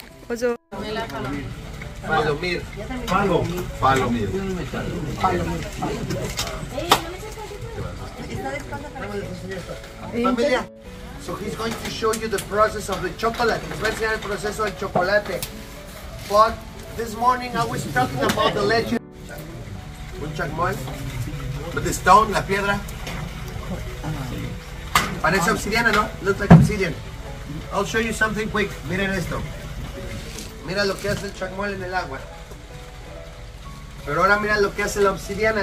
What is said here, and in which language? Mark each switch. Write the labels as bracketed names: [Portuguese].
[English] Also, Palomir. Palomir. [Spanish] Familia. [English] So he's going to show you the process of the chocolate. [Spanish] Les va a enseñar el proceso del chocolate. [English] But this morning I was talking about the legend. Un chacmol. But the stone, [Spanish] la piedra. Parece obsidiana, ¿no? [English] Looks like obsidian. I'll show you something quick. [Spanish] Miren esto. Mira lo que hace el chacmol en el agua. Pero ahora mira lo que hace la obsidiana.